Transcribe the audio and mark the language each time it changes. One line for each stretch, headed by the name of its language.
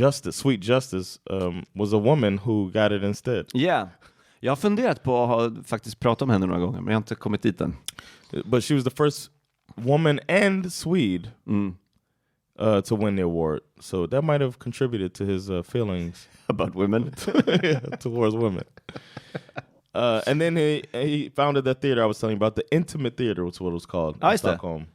English: Sweet Justice was a woman who got it instead. Yeah.
Swedish: Jag har funderat på att faktiskt prata om henne några gånger, men jag har inte kommit dit än.
English: But she was the first woman and Swede to win the award. So that might have contributed to his feelings about women. Towards women. And then he founded that theater I was telling you about, the Intimate Theater was what it was called in Stockholm.